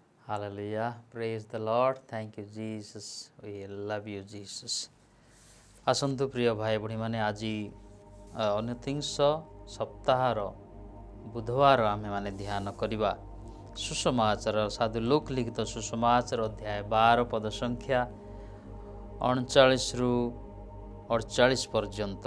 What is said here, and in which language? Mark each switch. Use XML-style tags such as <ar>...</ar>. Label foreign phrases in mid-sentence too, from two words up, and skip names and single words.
<en>Hallelujah. Praise the Lord. Thank you, Jesus. We love you, Jesus.</en> <or>ଆସନ୍ତୁ ପ୍ରିୟ ଭାଇ ଭଉଣୀମାନେ ଆଜି ଅନତିଂଶ ସପ୍ତାହର ବୁଧବାର ଆମେମାନେ ଧ୍ୟାନ କରିବା ସୁସମାଚାର ସାଧୁ ଲୁକ୍ ଲିଖିତ ସୁସମାଚାର ଅଧ୍ୟାୟ 12 ପଦ ସଂଖ୍ୟା 39ରୁ 48 ପର୍ଯ୍ୟନ୍ତ।</or>